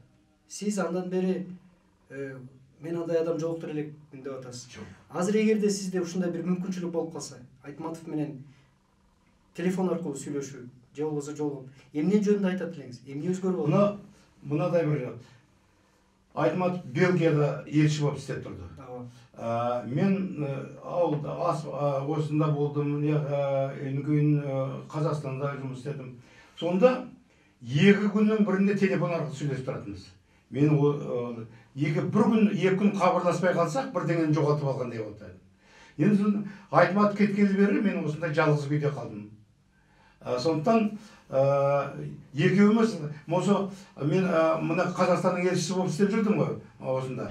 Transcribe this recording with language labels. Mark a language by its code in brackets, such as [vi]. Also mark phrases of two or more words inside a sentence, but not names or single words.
[ky] Сиз андан бери мен андай адам жолуктура элекмин деп атасыз. Азыр эгерде сизде ушундай бир мүмкүнчүлүк болуп калса, Айтматов менен телефон аркылуу сүйлөшүү, же болбосо жолугуп, эмне жөнүндө айтат элеңиз? Эмне өзгөрүп алды? Мынадай бир Айтматов Белгияда элчи болуп иштеп турду. [kk] Мен ауылда осында болдум, кийин Казакстанда жұмыс істедім. Сонда 2 күннің бірінде телефон арқылы сөйлесіп тұратынбыз. Мен екі күн хабарласпай қалсақ, бірдеңені жоғалтып алғандай болды. Енді Айтматов кеткелі бері мен осында жалғыз күйде қалдым. Сондықтан екеуміз, мен мына Қазақстанның елшісі болып істеп жүрдім ғой осында.